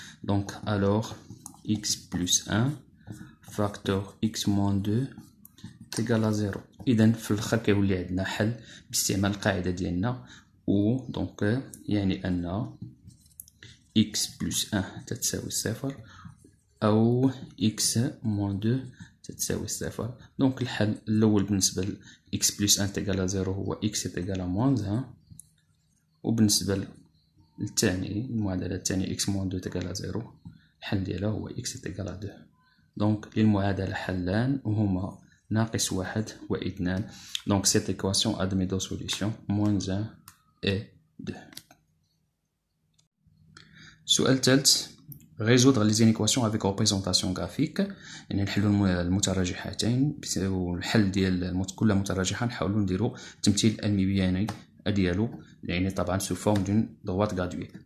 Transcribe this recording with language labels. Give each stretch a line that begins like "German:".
French: donc alors x plus 1 facteur x moins 2 égal à 0.
Arabic: اذا في الاخر كيولي عندنا حل باستعمال القاعده ديالنا، و دونك يعني ان
French: x plus 1
Arabic: تتساوي 0 او
French: x moins 2
Arabic: تتساوي 0. دونك الحل الاول بالنسبه ل
French: x plus 1
Arabic: تيغال 0 هو x تيغال
French: moins 1
Arabic: وبالنسبه للثاني المعادله الثانيه x موان 2 تيكال 0 الحل ديالها هو x تيكال 2. دونك للمعادله حلان وهما ناقص 1 و 2. دونك
French: cette équation admet deux solutions moins 1 et 2.
Arabic: السؤال الثالث
French: résoudre les inéquations avec représentation graphique،
Arabic: يعني نحلوا المتراجحتين والحل ديال كل متراجحه نحاولوا نديروا التمثيل المبياني ديالو، يعني طبعا سو فورم دون
French: droite graduée.